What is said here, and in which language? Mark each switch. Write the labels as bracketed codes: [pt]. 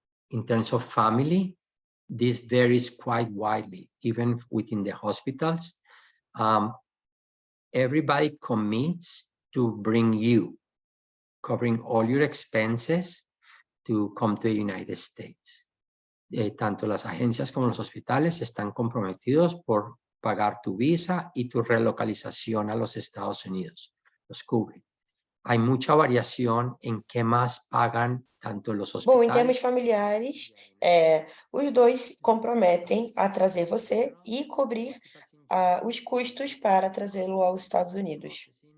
[en] In terms of family, this varies quite widely, even within the hospitals. Everybody commits to bring you, covering all your expenses to come to the United States. [es] Tanto las agencias como los hospitales están comprometidos por pagar tu visa y tu relocalización a los Estados Unidos. Los cubren. Hay mucha variación en qué más pagan tanto los hospitales. [pt] Bom, em termos familiares, os dois se comprometem a trazer você e cobrir os custos para trazê-lo aos Estados Unidos.